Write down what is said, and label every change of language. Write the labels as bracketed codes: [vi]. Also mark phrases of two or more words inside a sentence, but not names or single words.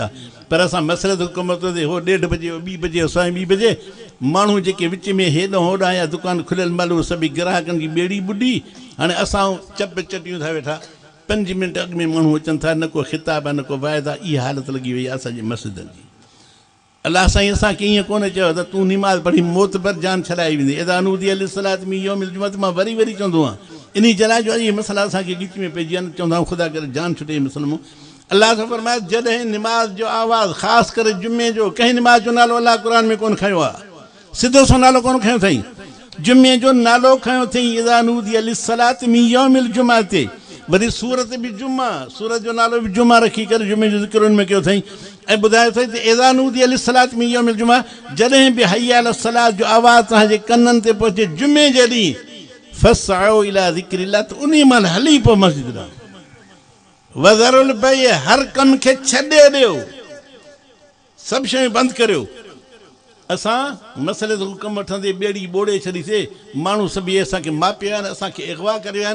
[sd] पर असां मसइले ते हुकूमत ते हो 1:30 बजे, 2 बजे, असां 2 बजे, माण्हू जेके विच में हेॾां होॾां या दुकान खुलियल महिल उहे सभई ग्राहकनि जी ॿेड़ी ॿुॾी। हाणे असां चप चटियूं था वेठा, 5 मिंट अॻु में माण्हू अचनि था, न को ख़िताब आहे, न को वाइदा। इहा हालत लॻी वई आहे असांजे मस्जिदनि जी। अलाह साईं असांखे ईअं कोन चयो त तूं निमाज़ पढ़ी मोतबर जान छॾाई वेंदी। [ar] إذا نودي للصلاة من يوم الجمعة, [sd] मां वरी वरी चवंदो आहियां, इन जे लाइ जो इहे मसइला असांखे गिच में पइजी वञनि, चवंदा आहियूं ख़ुदा करे जान छुटे मुस्लिमो। अलाह सां फरमाए जॾहिं निमाज़ जो आवाज़ु, ख़ासि करे जुमे जो, कंहिं निमाज़ जो नालो अलाह क़ुर में कोन खयो आहे, सिधो सो नालो कोन खयो अथई, जुमे जो नालो खयो अथई, [ar] إذا نودي للصلاة من يوم الجمعة. [sd] वरी सूरत बि जुमा, सूरत जो नालो बि जुमा रखी करे जुमे जो ज़िक्र में कयो अथई। ऐं ॿुधायो अथई त [ar] إذا نودي للصلاة من يوم الجمعة, [sd] जॾहिं बि [ar] حي على الصلاة [sd] जो आवाज़ु तव्हांजे कननि ते पहुचे जुमे जे ॾींहुं, [ar] فاسعوا إلى ذكر الله, [sd] त उन महिल हली पोइ मस्जिद ॾांहुं। [ar] وذروا البيع, [sd] हर कम खे छॾे ॾियो, सभु शयूं बंदि करियो। असां मसइले ते हुकम वठंदे ॿेड़ी ॿोड़े छॾीसीं, माण्हू सभई असांखे मापिया आहिनि, असांखे अगवा करिया आहिनि।